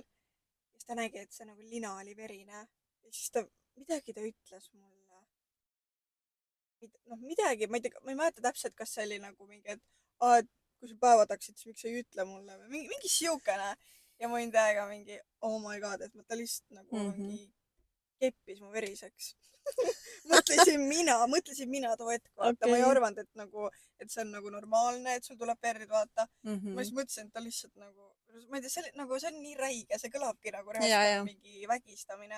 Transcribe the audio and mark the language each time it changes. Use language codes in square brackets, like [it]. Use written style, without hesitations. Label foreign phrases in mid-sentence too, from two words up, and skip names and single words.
[et] Ja siis ta nägi, et see nagu lina oli verine. Ja siis midagi ta ütles mulle. Noh, midagi, ma ei mäleta täpselt, kas see oli nagu mingi, et kui sa päeva taksid, siis miks sa ei ütle mulle või mingi siukene. Ja ma olin täiega mingi, [en] oh my god, [et] et ta lihtsalt nagu mingi keppis mu veriseks. mõtlesin mina too hetk, vaata. Ma ei arvanud, et nagu, et see on nagu normaalne, et sul tuleb verd, vaata. Ma siis mõtlesin, et ta lihtsalt nagu, ma ei tea, see on nii räige, see kõlabki nagu reaalselt mingi vägistamine.